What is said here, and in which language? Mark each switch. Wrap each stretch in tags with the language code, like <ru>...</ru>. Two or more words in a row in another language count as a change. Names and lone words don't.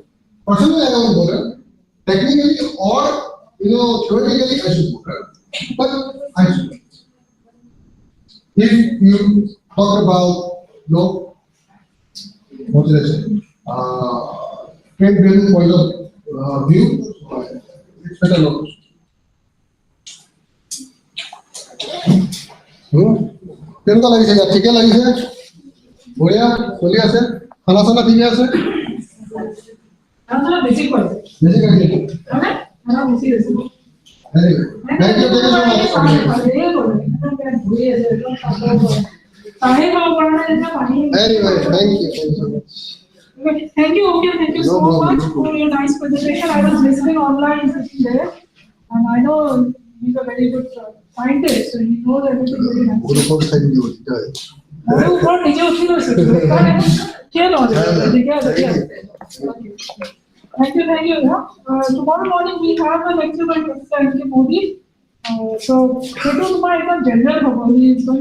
<en>Personally, I don't bother. Technically or theoretically, I should bother. But I should. If you talk about what did I say? Trade value point of view, it's better not.</en> <as>কেনেকুৱা লাগিছে ঠিকে লাগিছে বঢ়িয়া চলি আছে খানা চানা ঠিকে আছে বেছি কৰে বেছি খাইছে খানা বেছি বেছি</as> <en>Thank you so much. Anyway, thank you so much. Thank you, Akhil. Thank you No so problem, much no problem. for your nice presentation. I was listening online there, and I know he's a very good scientist, so he knows everything very nice.</en> <bn>ওর উপর সাইড দিও ঠিক আছে</bn> <hi>और ऊपर नीचे उसी को से क्या लॉजिक है ठीक है</hi> <en>Thank you. Tomorrow morning we have a lecture by Mr. Akhil. So, it was my general homework. He is going</en>